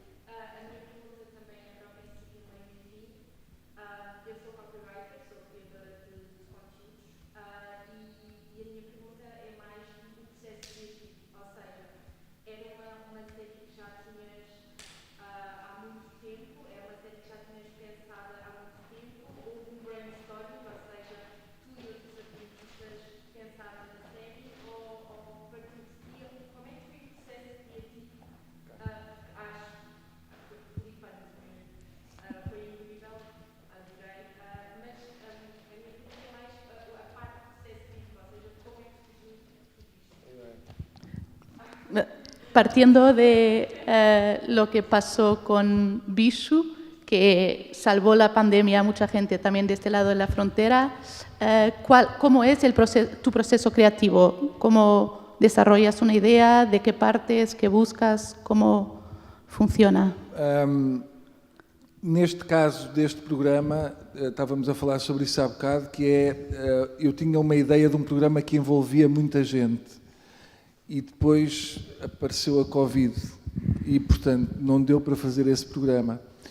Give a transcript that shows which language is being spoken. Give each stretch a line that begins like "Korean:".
Portuguese: A minha pergunta também é para o princípio, meio e fim. Eu sou copywriter, sou criadora de conteúdos e a minha pergunta é mais do processo criativo, ou seja, era uma série que já tinhas há muito tempo, é uma série que já tinhas pensado há muito tempo, houve um brainstorming, ou seja, tu e outros artistas pensaram na série ou partiu de ti, como é que foi o processo criativo? Acho flipante mesmo, foi incrível, adorei, mas a minha pergunta é mais a parte do processo criativo, ou seja, como é que surgiu tudo isto?
Spanish: Partiendo de lo que pasó con Bishu, que salvó la pandemia a mucha gente también de este lado de la frontera, ¿cómo es tu proceso creativo? ¿Cómo desarrollas una idea? ¿De qué partes? ¿Qué buscas? ¿Cómo funciona?
Portuguese: neste caso deste programa, estávamos a falar sobre isso há bocado, que é, eu tinha uma ideia de um programa que envolvia muita gente e depois apareceu a Covid e, portanto, não deu para fazer esse programa.